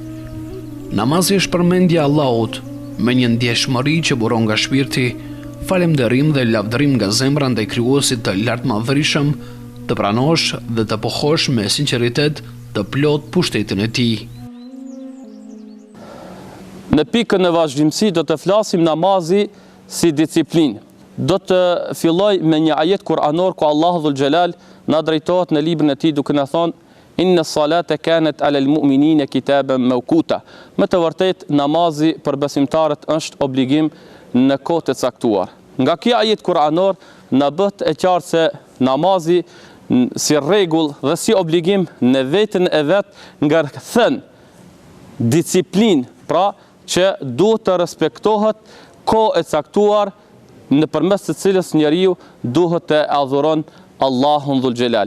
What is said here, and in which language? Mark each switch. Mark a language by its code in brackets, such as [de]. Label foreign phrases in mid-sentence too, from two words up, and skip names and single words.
[sq] Namazi është përmendja e Allahut me një ndjeshmëri që buron nga shpirti, falënderim dhe lavdërim nga zemra ndaj Krijuesit të lartmadhërisëm, të pranosh dhe të pohosh me sinqeritet të plot pushtetin e tij. Në pikën e vazhdimësi do të flasim namazi si disiplinë. Do të filloj me një ajet kuranor ku Allahu Dhul Jalal na drejtohet në librin e tij duke na thonë: [ar] إن الصلاة كانت على المؤمنين كتابا موقوتا. [sq] Me të vërtetë namazi për besimtarët është obligim në kohë të caktuar. Nga ky ajet kuranor na bëhet e qartë se namazi si rregull dhe si obligim në veten e vet ngarkthën disiplinë, pra që duhet të respektohet kohë e caktuar nëpërmes të cilës njeriu duhet të adhuron Allahun Dhul Jalal.